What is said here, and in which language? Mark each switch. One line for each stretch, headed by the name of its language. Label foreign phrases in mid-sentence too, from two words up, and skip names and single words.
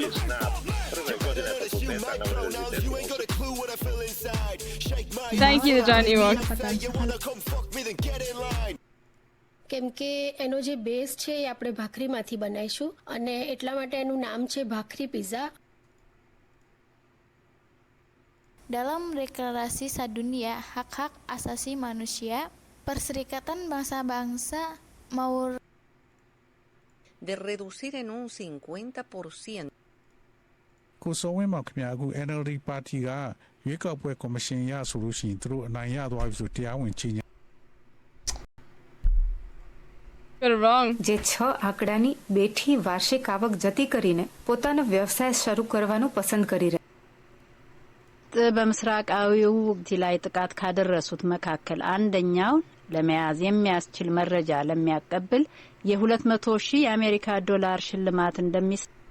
English: Thank you, the giant Ewok.
Gujarati: કેમ કે એનો જે બેઝ છે એ આપણે ભાખરીમાંથી બનાવીશું અને એટલા માટે એનું નામ છે ભાખરી પિઝા.
Indonesian: Dalam Deklarasi Sadunia Hak-Hak Asasi Manusia, Perserikatan Bangsa-Bangsa mau
Spanish: de reducir en un 50%
Burmese: ကိုစောဝင်းမောင်ခင်ဗျာအခု NLD ပါတီကရွေးကောက်ပွဲကော်မရှင်ရဆိုလို့ရှိရင်သူတို့အနိုင်ရသွားပြီဆိုတရားဝင်ကြီးညာ
Gujarati: જે 6 આંકડાની બેઠી વાર્ષિક આવક જતી કરીને પોતાનો વ્યવસાય શરૂ કરવાનું પસંદ કરી રહ્યા
Amharic: በምስራቃዊው ውግዲ ላይ ጥቃት ካደረሱት መካከል አንደኛው ለመያዝ የሚያስችል መረጃ ለሚያቀብል የ200,000 የአሜሪካ ዶላር ሽልማት እንደሚስ